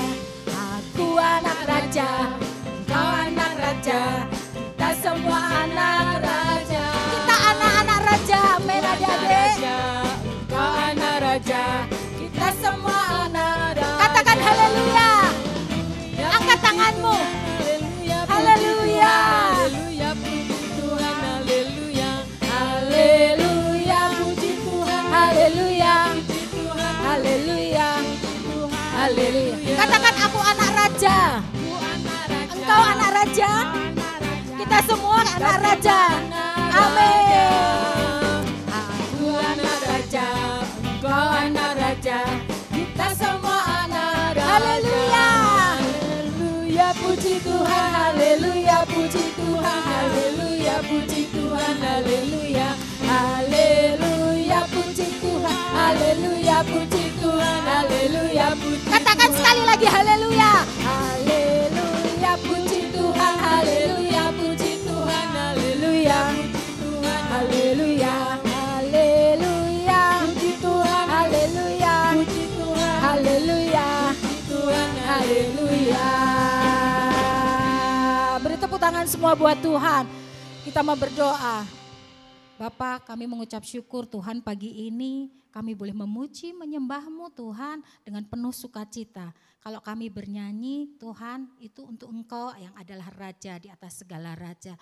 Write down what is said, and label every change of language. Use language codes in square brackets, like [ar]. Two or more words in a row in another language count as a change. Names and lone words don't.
[id] Aku anak Raja, engkau anak Raja, kita semua anak Raja. Kita anak-anak Raja, amin adik-adik. Engkau anak Raja, kita semua anak Raja. Katakan haleluya. Angkat tanganmu. Haleluya. Haleluya, puji Tuhan, haleluya. Haleluya, puji Tuhan, haleluya. Haleluya, haleluya. Katakan aku anak Raja. Engkau anak Raja. Kita semua anak Raja. Amin. Aku anak Raja, engkau anak Raja, kita semua anak Raja. Haleluya. Haleluya, puji Tuhan, haleluya, puji Tuhan, haleluya, puji Tuhan, haleluya. Haleluya, puji Tuhan, haleluya, puji Tuhan, haleluya, puji. Katakan sekali lagi haleluya. Haleluya, puji Tuhan, haleluya, puji Tuhan, haleluya. Haleluya, haleluya, puji Tuhan, haleluya, puji Tuhan, haleluya, Tuhan, haleluya. Beri tepuk tangan semua buat Tuhan. Kita mau berdoa. Bapa, kami mengucap syukur Tuhan pagi ini kami boleh memuji menyembah-Mu Tuhan dengan penuh sukacita. Kalau kami bernyanyi Tuhan itu untuk Engkau yang adalah Raja di atas segala raja.